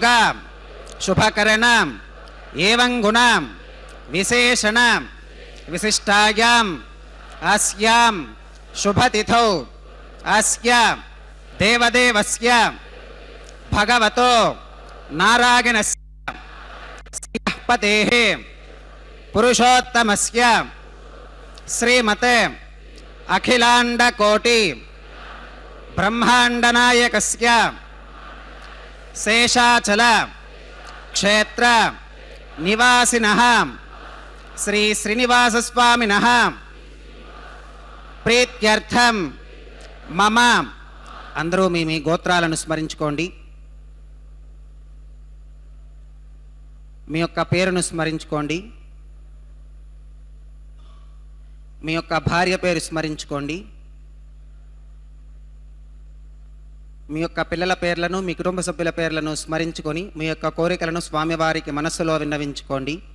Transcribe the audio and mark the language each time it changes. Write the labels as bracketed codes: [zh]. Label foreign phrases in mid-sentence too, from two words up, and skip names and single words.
[sa] शुभ करण एवं गुण विशेषण विशिष्टायाम् अस्यां शुभ तिथौ अस्य देवदेवस्य भगवतो नारायणस्य श्रीपतेः पुरुषोत्तमस्य श्रीमते अखिलाण्डकोटि ब्रह्माण्डनायकस्य शेषाचल क्षेत्र निवासिनः श्री श्रीनिवासस्वामिनः प्रीत्यर्थं मम. [te] అందరూ మీ గోత్రాలను స్మరించుకోండి. మీ యొక్క పేరును స్మరించుకోండి. మీ యొక్క భార్య పేరు స్మరించుకోండి. మీ యొక్క పిల్లల పేర్లను మీ కుటుంబ సభ్యుల పేర్లను స్మరించుకొని మీ యొక్క కోరికలను స్వామివారికి మనస్సులో విన్నవించుకోండి.